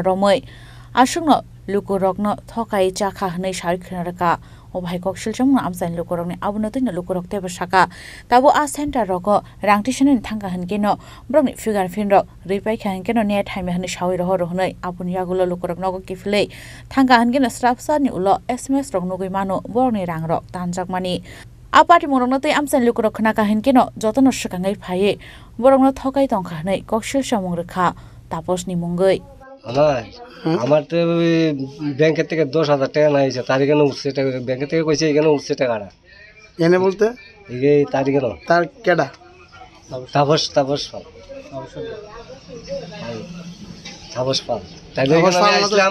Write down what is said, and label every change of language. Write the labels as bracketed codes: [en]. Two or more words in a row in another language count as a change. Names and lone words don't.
[trp] रमै आसुंनो लुकुरकनो थकाय चाखा हनै सारिखनरका अभाय कक्सिल सामुं आमसानि लुकुरकनि आबुनतैनो लुकुरक तेबो साका ताबो आ सेन्टारको रांटिसननि थांगा हनकेनो ब्रंनि फिगार फिनरक रिपाइखा हनकेनो ने थाइमे हनै सावै रह रहनै आबुनि यागुलो लुकुरक नगो किफले थांगा हनकेनो स्राफसानि उलो एसएमएस रक नुगै मानो बरनि रांरक तानजाकमानि आपाति मुरंनतै आमसानि लुकुरक खनाका हनकेनो जतन सकाङै फाये बरंनो थकाय तंखा हनै कक्सिल सामुं रेखा तापसनि मुंगै [bn] আমার তো ব্যাংকের থেকে 10,000 টাকা না হয়েছে তার এখানে উঠছে টাকা ব্যাংকের থেকে কইছে এখানে উঠছে টাকাটা এনে বলতে এই তার এখানে তার কেডা তাপস পাল তাপস পাল তাই আসলাম